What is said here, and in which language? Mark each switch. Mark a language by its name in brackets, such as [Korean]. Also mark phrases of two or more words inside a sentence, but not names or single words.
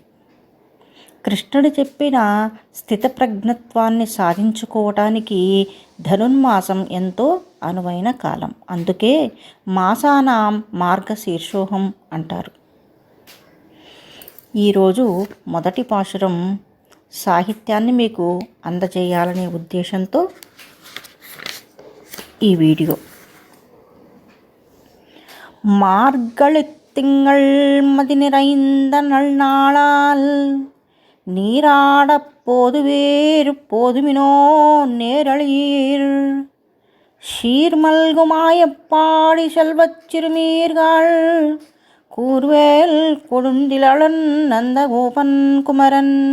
[Telugu] కృష్ణుడు చెప్పిన స్థితప్రజ్ఞత్వాన్ని సాధించుకోవటానికి ధనుర్మాసం ఎంతో అనువైన కాలం. అందుకే [Sanskrit] मासानां मार्गशीर्षोऽहम् [Telugu] అంటారు. ఈరోజు మొదటి పాశురం సాహిత్యాన్ని మీకు అందజేయాలనే ఉద్దేశంతో ఈ వీడియో. [Tamil] மார்கழித்திங்கள் மதி நிறைந்த நல்நாளால் நீராட போதுவேறு போதுமினோ நேரளீர் சீர்மல்குமாயப்பாடி செல்வச் சிறுமீர்கள் கூர்வேல் கொடுந்திலளன் நந்தகோபன் குமரன்